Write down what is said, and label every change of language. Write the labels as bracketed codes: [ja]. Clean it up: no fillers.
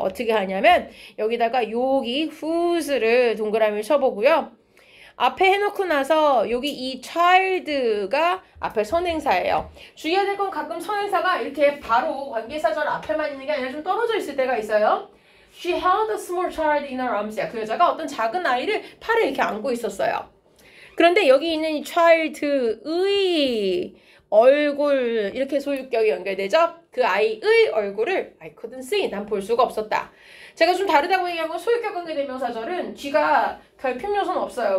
[ko] 어떻게 하냐면 여기다가 여기 whose를 동그라미를 쳐보고요. 앞에 해놓고 나서 여기 이 child가 앞에 선행사예요. 주의해야 될 건 가끔 선행사가 이렇게 바로 관계사절 앞에만 있는 게 아니라 좀 떨어져 있을 때가 있어요. [en] She held a small child in her arms. [ko] 그 여자가 어떤 작은 아이를 팔에 이렇게 안고 있었어요. 그런데 여기 있는 이 child의 얼굴 이렇게 소유격이 연결되죠? 그 아이의 얼굴을 [en] I couldn't see. [ko] 난 볼 수가 없었다. 제가 좀 다르다고 얘기한 건 소유격 관계대명사절은 뒤가 결핍 요소는 없어요.